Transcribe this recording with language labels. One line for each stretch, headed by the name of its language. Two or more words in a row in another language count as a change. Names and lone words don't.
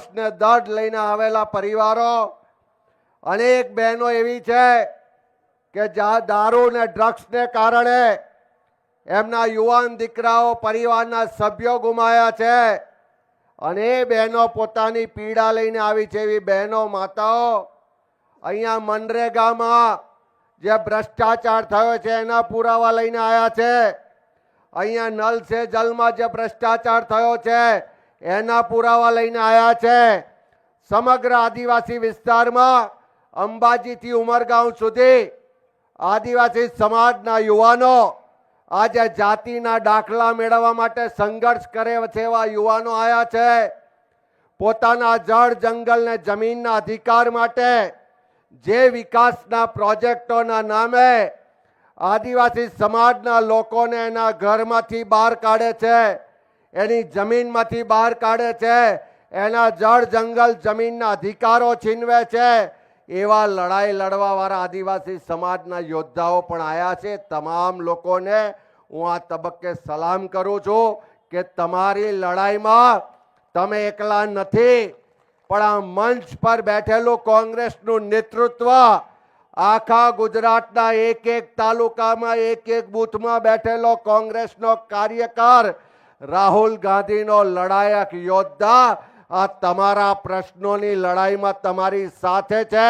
Gujarati: ને દર્દ લઈને આવેલા પરિવારો, અનેક બહેનો એવી છે કે જ્યાં દારૂ ને ડ્રગ્સ ને કારણે એમના યુવાન દીકરાઓ પરિવારના સભ્યો ગુમાયા છે અને એ બહેનો પોતાની પીડા લઈને આવી છે એવી બહેનો માતાઓ અહીંયા મનરેગામાં જે ભ્રષ્ટાચાર થયો છે એના પુરાવા લઈને આવ્યા છે। અહીંયા નલ સે જલમાં જે ભ્રષ્ટાચાર થયો છે એના પુરાવા લઈને આવ્યા છે। સમગ્ર આદિવાસી વિસ્તારમાં અંબાજીથી ઉમરગાંવ સુધી આદિવાસી સમાજના યુવાનો આજ જાતિના દાખલા મેળવવા માટે સંઘર્ષ કરે છેવા યુવાનો આયા છે। પોતાના જળ જંગલ ને જમીનના અધિકાર માટે જે વિકાસના પ્રોજેક્ટોના નામે આદિવાસી સમાજના લોકોને એના ઘરમાંથી બહાર કાઢે છે, એની જમીનમાંથી બહાર કાઢે છે, એના જળ જંગલ જમીનના અધિકારો છીનવે છે। એવા લડાઈ લડવા વાલા આદિવાસી સમાજના યોદ્ધાઓ પણ આયા છે। તમામ લોકોને હું આ તબક્કે સલામ કરું છું કે તમારી લડાઈ માં તમે એકલા નથી। પણ આ મંચ પર બેઠેલું કોંગ્રેસનું નેતૃત્વ આખા ગુજરાતના એક એક તાલુકામાં એક એક બૂથમાં બેઠેલો કોંગ્રેસનો કાર્યકર રાહુલ ગાંધીનો લડાયક યોદ્ધા આ તમારા પ્રશ્નોની લડાઈમાં તમારી સાથે છે.